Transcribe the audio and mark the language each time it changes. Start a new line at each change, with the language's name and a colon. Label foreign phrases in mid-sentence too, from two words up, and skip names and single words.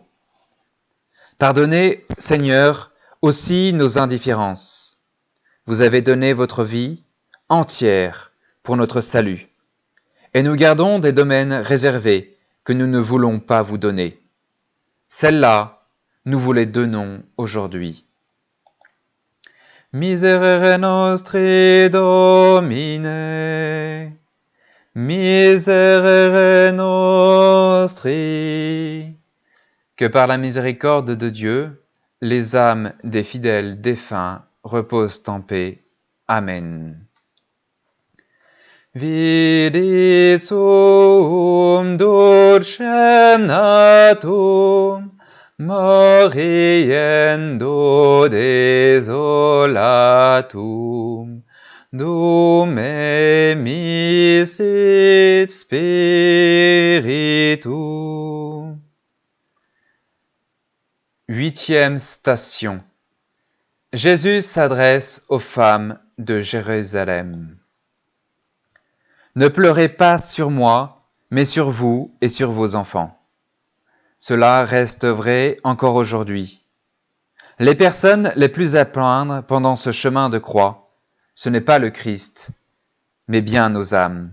French: Pardonnez, Seigneur, aussi nos indifférences. Vous avez donné votre vie entière pour notre salut, et nous gardons des domaines réservés que nous ne voulons pas vous donner. Celles-là, nous vous les donnons aujourd'hui.
Latin: Miserere nostri Domine, miserere nostri.
French: Que par la miséricorde de Dieu, les âmes des fidèles défunts reposent en paix. Amen.
Latin: Vidit sum dulcem natum, moriendo desolatum, dum emisit spiritum.
French: 8e station. Jésus s'adresse aux femmes de Jérusalem. Ne pleurez pas sur moi, mais sur vous et sur vos enfants. Cela reste vrai encore aujourd'hui. Les personnes les plus à plaindre pendant ce chemin de croix, ce n'est pas le Christ, mais bien nos âmes.